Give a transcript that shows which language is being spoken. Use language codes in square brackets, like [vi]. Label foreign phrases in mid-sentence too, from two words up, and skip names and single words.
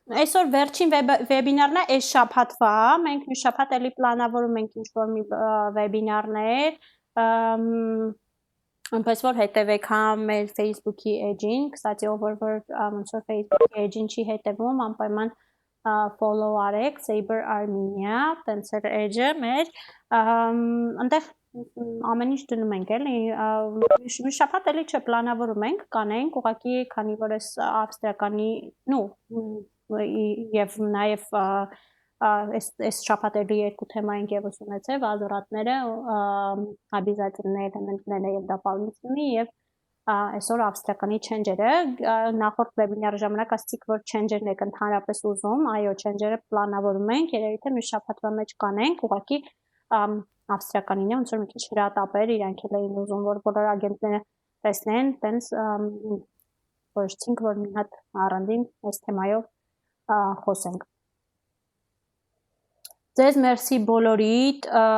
[hy] Այսօր վերջին վեբինարն է այս շաբաթվա, մենք մի շաբաթ էլի պլանավորում ենք ինչ-որ մի վեբինարներ, այնպես որ հետևեք հա մեր Facebook-ի էջին, կստати ով որ ոնց որ Facebook-ի էջին չի հետևում, անպայման follow արեք Saber Armenia, տենց էր էջը մեր, այնտեղ ամեն ինչ դնում ենք էլի, մի շաբաթ էլի չէ պլանավորում ենք, կանենք, ուղղակի քանի որ այս ավստրիականի, եւ նաեւ այս շաբաթերի երկու թեմա ենք եւս ունեցել, վազորատները, [ru] обязательные элементները [hy] եւ дополнительные եւ այսօր ավստրիականի change-երը, նախորդ վեբինարի ժամանակ ասացիք, որ change-երն եք ընդհանրապես ուզում, այո, change-երը պլանավորում ենք, երևի թե մի շաբաթվա մեջ կանենք, ուղղակի ավստրիականին է, ոնց որ մի քիչ հրատապեր իրանք էլ էին ուզում, որ բոլոր ագենտները տեսնեն, տենց որոշեցինք, որ մի հատ առանձին այս թեմայով խոսենք։ Ձեզ մերսի բոլորիդ,